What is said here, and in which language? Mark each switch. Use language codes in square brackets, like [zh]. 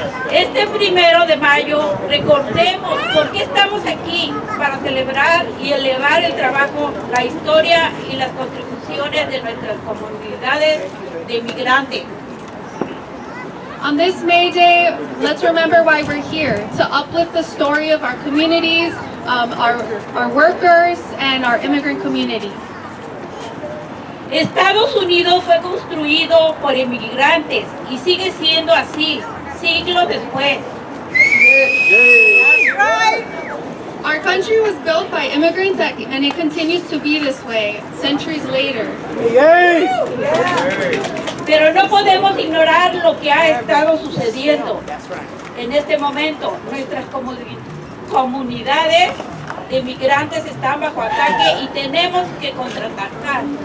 [es] Este 1 de mayo, recordemos por qué estamos aquí, para celebrar y elevar el trabajo, la historia y las contribuciones de nuestras comunidades de inmigrantes. [en] On this May Day, let's remember why we're here, to uplift the story of our communities, our workers, and our immigrant community. [es] Estados Unidos fue construido por inmigrantes y sigue siendo así, siglos después. [en] Our country was built by immigrants and it continues to be this way, centuries later. [es] Pero no podemos ignorar lo que ha estado sucediendo en este momento. Nuestras comunidades de inmigrantes están bajo ataque y tenemos que contraatacar.